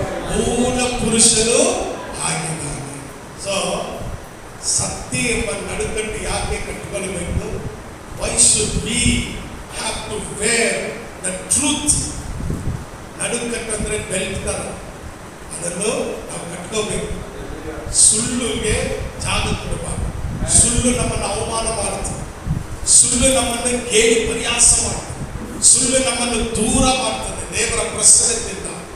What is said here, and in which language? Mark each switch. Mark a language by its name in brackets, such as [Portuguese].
[Kannada] ಮೂಲ ಪುರುಷನು ಆಗಿದ್ದಾನೆ. ಸೊ ಸತ್ಯ ಎಂಬ ನಡುಕಟ್ಟು ಯಾಕೆ ಕಟ್ಟಿಕೊಳ್ಳಬೇಕು? [English] Why should we have to wear the truth? [Kannada] ನಡುಕಟ್ಟು ಅಂದ್ರೆ ಬೆಲ್ಟ್ ತರ, ಅದನ್ನು ನಾವು ಕಟ್ಕೋಬೇಕು. ಸುಳ್ಳುಗೆ ಜಾಗ ಕೊಡಬಾರದು. ಸುಳ್ಳು ನಮ್ಮನ್ನು ಅವಮಾನ ಮಾಡುತ್ತೆ, ಸುಳ್ಳು ನಮ್ಮನ್ನು ಕೇಳಿ ಪರಿಹಾಸ ಮಾಡುತ್ತೆ, ಸುಳ್ಳು ನಮ್ಮನ್ನು ದೂರ ಮಾಡ್ತದೆ ದೇವರ ಪ್ರಸನ್ನತೆಯಿಂದ.